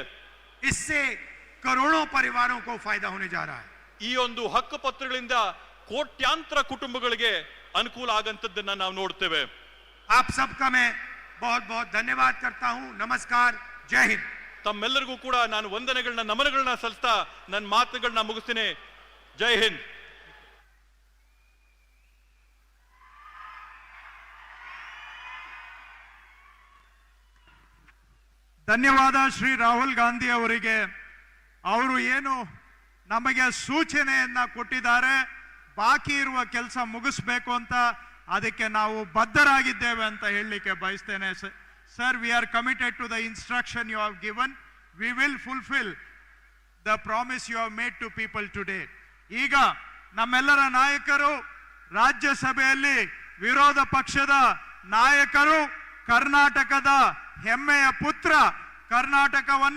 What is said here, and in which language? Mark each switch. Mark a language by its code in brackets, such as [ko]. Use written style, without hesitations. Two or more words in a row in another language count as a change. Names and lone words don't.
[hi] इससे करोड़ों परिवारों को फायदा होने जा रहा है. [kn] ಈ ಒಂದು ಹಕ್ಕು ಪತ್ರಗಳಿಂದ ಕೋಟ್ಯಾಂತರ ಕುಟುಂಬಗಳಿಗೆ ಅನುಕೂಲ ಆಗಂತದ್ದನ್ನ ನಾವು ನೋಡ್ತೇವೆ. [hi] आप सबका मैं बहुत बहुत धन्यवाद करता हूं. नमस्कार, जय हिंद. [kn] ತಮ್ಮೆಲ್ಲರಿಗೂ ಕೂಡ ನಾನು ವಂದನೆಗಳನ್ನ, ನಮನಗಳನ್ನ ಸಲ್ಲಿಸ್ತಾ ನನ್ನ ಮಾತುಗಳನ್ನ ಮುಗಿಸ್ತೀನಿ. [hi] जय हिंद. [kn] ಧನ್ಯವಾದ ಶ್ರೀ ರಾಹುಲ್ ಗಾಂಧಿ ಅವರಿಗೆ. ಅವರು ಏನು ನಮಗೆ ಸೂಚನೆಯನ್ನ ಕೊಟ್ಟಿದ್ದಾರೆ, ಬಾಕಿ ಇರುವ ಕೆಲಸ ಮುಗಿಸ್ಬೇಕು ಅಂತ, ಅದಕ್ಕೆ ನಾವು ಬದ್ಧರಾಗಿದ್ದೇವೆ ಅಂತ ಹೇಳಲಿಕ್ಕೆ ಬಯಸ್ತೇನೆ. ಸರ್, [en] we are committed to the instruction you have given. we will fulfil the promise you have made to people today. [kn] ಈಗ ನಮ್ಮೆಲ್ಲರ ನಾಯಕರು ರಾಜ್ಯಸಭೆಯಲ್ಲಿ ವಿರೋಧ ಪಕ್ಷದ ನಾಯಕರು, ಕರ್ನಾಟಕದ ಹೆಮ್ಮೆಯ ಪುತ್ರ, ಕರ್ನಾಟಕವನ್ನ